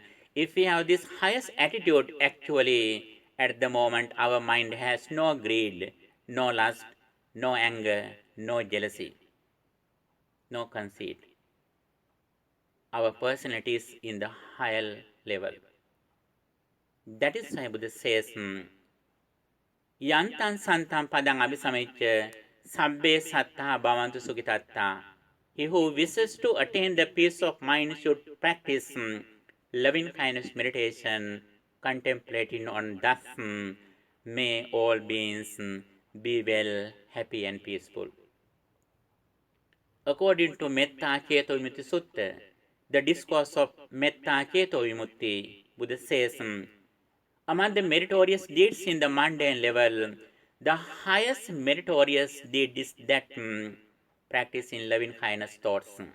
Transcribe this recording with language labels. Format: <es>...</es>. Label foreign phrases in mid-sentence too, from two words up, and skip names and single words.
<en>If we have this highest attitude, actually, at the moment, our mind has no greed, no lust, no anger, no jealousy, no conceit. Our personality is in the higher level. That is why Buddha says,</en> <pi>Yantan santam padang abhisamicca sabbe sattha bhavantu sukitatta.</pi> <en>He who wishes to attain the peace of mind should practice loving kindness meditation, contemplating on thus may all beings be well, happy and peaceful. According to Metta Ceto Vimutti Sutta, the discourse of Metta Ceto Vimutti, Buddha says, among the meritorious deeds in the mundane level, the highest meritorious deed is that practice in loving kindness thoughts.</en>